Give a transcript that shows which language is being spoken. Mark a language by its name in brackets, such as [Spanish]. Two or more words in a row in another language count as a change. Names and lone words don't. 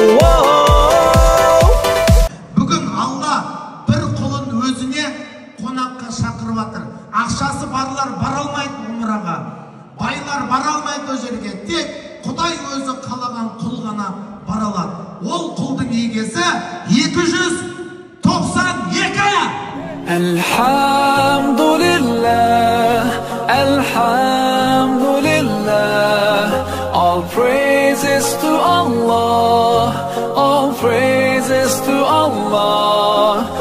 [Kazakh] Бүгін Алла бір құлын өзіне қонаққа шақырып жатыр. Ақшасы барлар бар бара алмайды ол жерге. Тек Құдай өзі қалаған құл ғана бара алады. Ол құлдың егесі 292. [Arabic] الحمد لله، الحمد لله, [English] all praises to Allah, all praises to Allah.